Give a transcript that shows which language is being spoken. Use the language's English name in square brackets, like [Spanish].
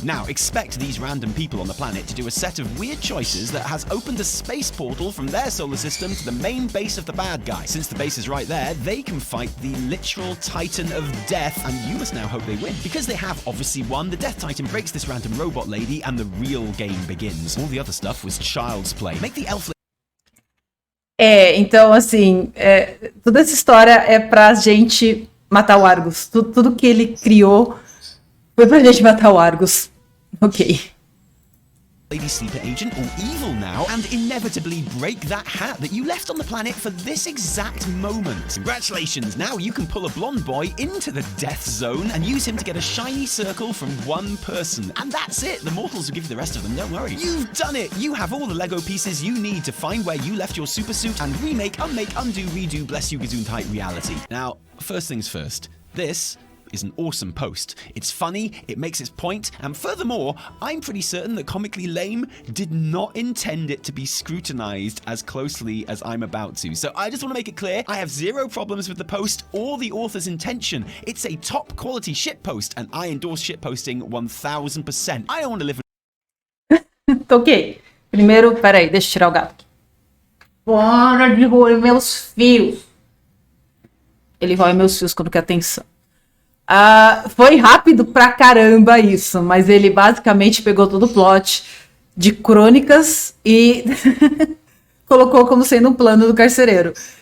[English] Now, expect these random people on the planet to do a set of weird choices that has opened a space portal from their solar system to the main base of the bad guy. Since the base is right there, they can fight the literal Titan of Death, and you must now hope they win. Because they have obviously won, the Death Titan breaks this random robot lady and the real game begins. All the other stuff was child's play. Make the elf... [Portuguese] Então, assim, toda essa história é pra gente matar o Argus. Tudo que ele criou foi pra gente matar o Argus. Ok. [English] Lady Sleeper Agent, all evil now, and inevitably break that hat that you left on the planet for this exact moment. Congratulations, now you can pull a blonde boy into the death zone and use him to get a shiny circle from one person. And that's it, the mortals will give you the rest of them, don't worry. You've done it! You have all the Lego pieces you need to find where you left your super suit and remake, unmake, undo, redo, bless you Gesundheit reality. Now, first things first, this is an awesome post. It's funny, it makes its point, and furthermore, I'm pretty certain that Comically Lame did not intend it to be scrutinized as closely as I'm about to. So I just want to make it clear, I have zero problems with the post or the author's intention. It's a top quality shitpost, and I endorse shitposting 1000%. I don't want to live [Portuguese] Ok. Primeiro, peraí, deixa eu tirar o gato aqui. Para de roer meus fios. Ele rói meus fios quando quer atenção. Foi rápido pra caramba isso, mas ele basicamente pegou todo o plot de crônicas e colocou como sendo um plano do carcereiro.